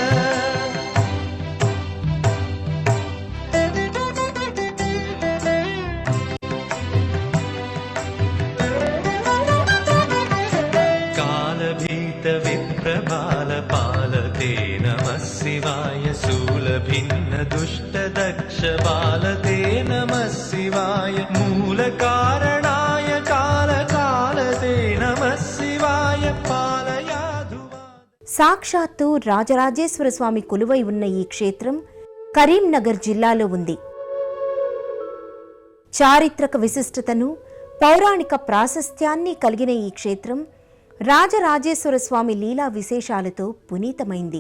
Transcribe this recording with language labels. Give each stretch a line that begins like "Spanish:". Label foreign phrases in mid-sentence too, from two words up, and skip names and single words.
Sanskrit: कालभीतविप्रबालपालते नमः शिवाय शूलभिन्नदुष्टदक्षबालते नमः शिवाय मूलकारणाय कालकालते नमः शिवाय पालयाधुवा
Telugu: సాక్షాత్తు రాజరాజేశ్వర స్వామి కొలువై ఉన్న ఈ క్షేత్రం కరీంనగర్ జిల్లాలో ఉంది. చారిత్రక విశిష్టతను పౌరాణిక ప్రాశస్త్యాన్ని కలిగిన ఈ క్షేత్రం రాజరాజేశ్వర స్వామి లీలా విశేషాలతో పునీతమైంది.